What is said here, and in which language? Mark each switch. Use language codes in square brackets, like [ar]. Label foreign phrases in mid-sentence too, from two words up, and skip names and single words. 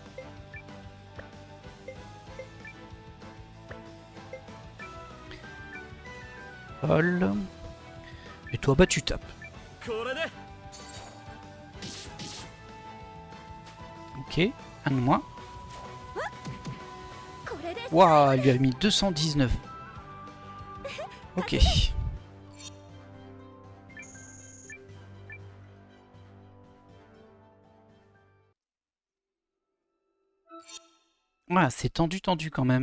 [fr] Paul. Et toi bah tu tapes. [ja] これで [fr] Ok, un de moins. [ja] これです [fr] Waouh, il lui a mis 219. Ok. Voilà, c'est tendu quand même.